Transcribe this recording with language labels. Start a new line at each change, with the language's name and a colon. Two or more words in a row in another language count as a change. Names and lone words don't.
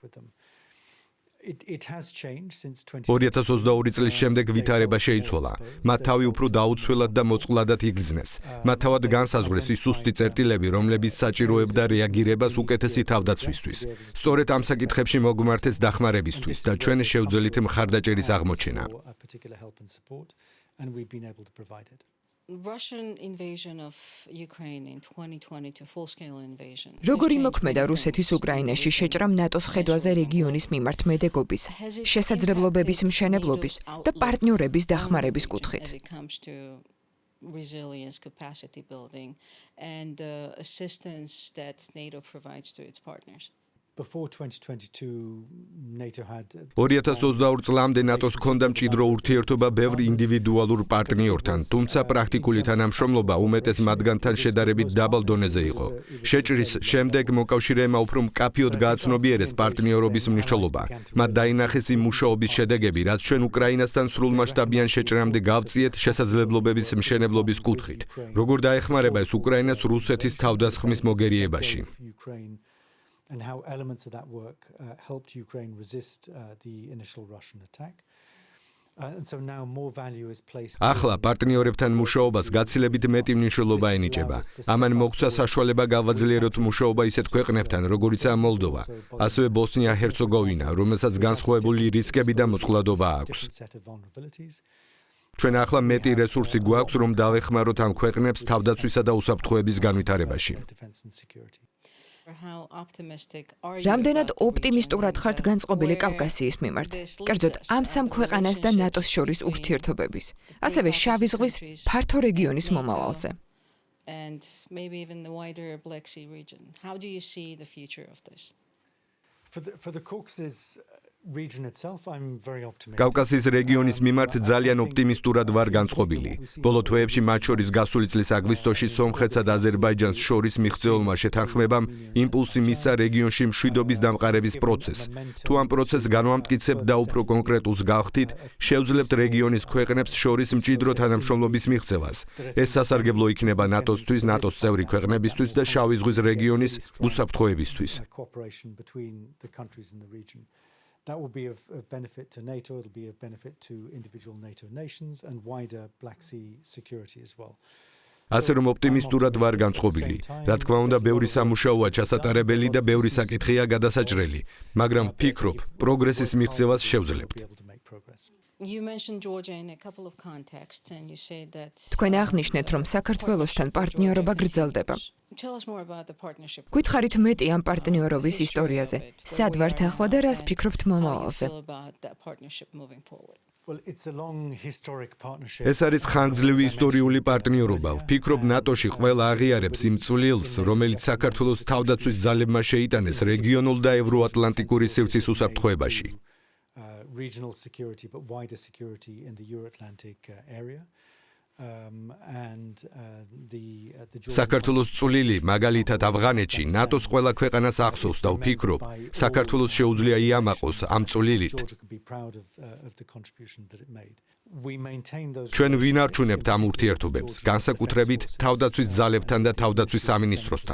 Georgian: 2022 წლის შემდეგ ვითარება შეიცვალა. მათ თავი უფრო დაუცველად და მოწყვლადად იგრძნეს. მათ თავად განსაზღვრეს ის სუსტი წერტილები, რომლებიც საჭიროებდა რეაგირებას უკეთესი თავდაცვისთვის. სწორედ ამ საკითხებში მოგმართეს დახმარებისთვის და ჩვენ შევძელით მხარდაჭერის აღმოჩენა.
English: Russian invasion of Ukraine in 2022 full-scale invasion.
Georgian: როგორი მოქმედა რუსეთის უკრაინაში შეჭრამ ნატოს ხედვაზე რეგიონის მიმართ მედეგობის, შესაძლებლობების მშენებლობის და პარტნიორების დახმარების კუთხით.
English: Resilience, capacity building and assistance that NATO provides to its partners. Before 2022, NATO had
Georgian: 2022 წლამდე ნატოს ჰქონდა მჭიდრო ურთიერთობა ბევრ ინდივიდუალურ პარტნიორთან, თუმცა პრაქტიკული თანამშრომლობა უმეტეს მათგანთან შედარებით დაბალ დონეზე იყო. შეჭრის შემდეგ მოკავშირეებმა უფრო მკაფიოდ გააცნობიერეს პარტნიორობის მნიშვნელობა. მათ დაინახეს იმ მუშაობის შედეგები, რაც ჩვენ უკრაინასთან სრულმასშტაბიან შეჭრამდე გავწიეთ შესაძლებლობების მშენებლობის კუთხით. როგორ დაეხმარება ეს უკრაინას რუსეთის თავდასხმის მოგერიებაში.
English: And how elements of that work helped Ukraine resist the initial Russian attack. And so now more value is placed.
Georgian: ახლა პარტნიორებთან მუშაობას გაცილებით მეტი მნიშვნელობა ენიჭება. ამან მოგცა საშუალება გავაძლიეროთ მუშაობა ისეთ ქვეყნებთან, როგორიცაა მოლდოვა, ასევე ბოსნია-ჰერცეგოვინა, რომელსაც განსხვავებული რისკები და მოწყვლადობა აქვს. ჩვენ ახლა მეტი რესურსი გვაქვს, რომ დავეხმაროთ ამ ქვეყნებს თავდაცვისა და უსაფრთხოების განვითარებაში. რამდენად ოპტიმისტურად ხართ განწყობილი კავკასიის მიმართ? კერძოდ, ამ სამ ქვეყანას და ნატოს შორის ურთიერთობების, ასევე შავი ზღვის ფართო რეგიონის მომავალზე.
English: And maybe even the wider Black Sea region. How do you see the future of this? For the Caucasus region itself, I'm very optimistic.
Georgian: კავკასიის რეგიონის მიმართ ძალიან ოპტიმისტურად ვარ განწყობილი. ბოლო თვეებში მათ შორის გასული წლის აგვისტოში სომხეთსა და აზერბაიჯანს შორის მიღწეულმა შეთანხმებამ იმპულსი მისცა რეგიონში მშვიდობის დამყარების პროცესს. თუ ამ პროცესს განვამტკიცებთ და უფრო კონკრეტულს გავხდით, შევძლებთ რეგიონის ქვეყნებს შორის მჭიდრო თანამშრომლობის მიღწევას. ეს სასარგებლო იქნება ნატოსთვის, ნატოს წევრი ქვეყნებისთვის და შავი ზღვის რეგიონის უსაფრთხოებისთვის.
English: That will be of benefit to NATO, it will be of benefit to individual NATO nations and wider Black Sea security as well.
Georgian: ასე რომ ოპტიმისტურად ვარ განწყობილი. რა თქმა უნდა, ბევრი სამუშაოა ჩასატარებელი და ბევრი საკითხია გადასაჭრელი, მაგრამ ვფიქრობ, პროგრესის მიღწევას შევძლებთ.
English: You mentioned Georgia in a couple of contexts and you said that
Georgian: თქვენ აღნიშნეთ, რომ საქართველოსთან პარტნიორობა გრძელდება.
English: Tell us more about the partnership.
Georgian: გითხარით მეტი ამ პარტნიორობის ისტორიაზე. სად ვართ ახლა და რას ფიქრობთ მომავალზე?
English: Well, it's a long historic partnership.
Georgian: ეს არის ხანგრძლივი ისტორიული პარტნიორობა. ვფიქრობ, ნატოში ყველა აღიარებს იმ წვლილს, რომელიც საქართველოს თავდაცვის ძალებმა შეიტანეს რეგიონულ და ევროატლანტიკური სივრცის უსაფრთხოებაში.
English: Regional security, but wider security in the Euro-Atlantic area.
Georgian: საქართველოს წვლილი მაგალითად ავღანეთში ნატოს ყველა ქვეყანას ახსოვს და ვფიქრობ, საქართველოს შეუძლია იამაყოს ამ წვლილით. ჩვენ ვინარჩუნებთ ამ ურთიერთობებს, განსაკუთრებით თავდაცვის ძალებთან და თავდაცვის სამინისტროსთან.